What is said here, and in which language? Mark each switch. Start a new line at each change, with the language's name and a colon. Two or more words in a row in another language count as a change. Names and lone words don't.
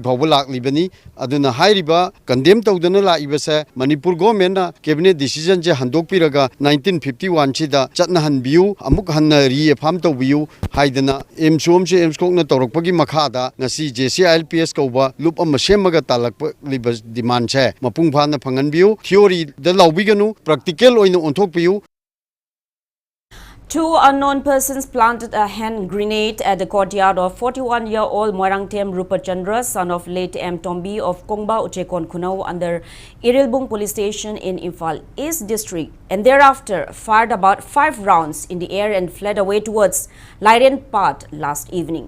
Manipuri: phawba laklibani aduna hairiba condemn tawduna laibasa Manipur government na
English: cabinet decision
Manipuri: je handokpiraga 1951 chida chatna hanbiu amuk hanna reaffirm tawbiu haidana emsom se emskok na tawrakpagi makhada ngasi JCLPS kauba loop am semaga talakpa liba demand che mapung phana phanganbiu theory da lawbiganu practical oina onthokpiu.
English: Two unknown persons planted a hand grenade at the courtyard of 41-year-old Moirangtem Rupachandra, son of late M. Tombi of Kongba Uchekon Kunau, under Irilbung Police Station in Imphal East District, and thereafter fired about 5 rounds in the air and fled away towards Lairen Path last evening.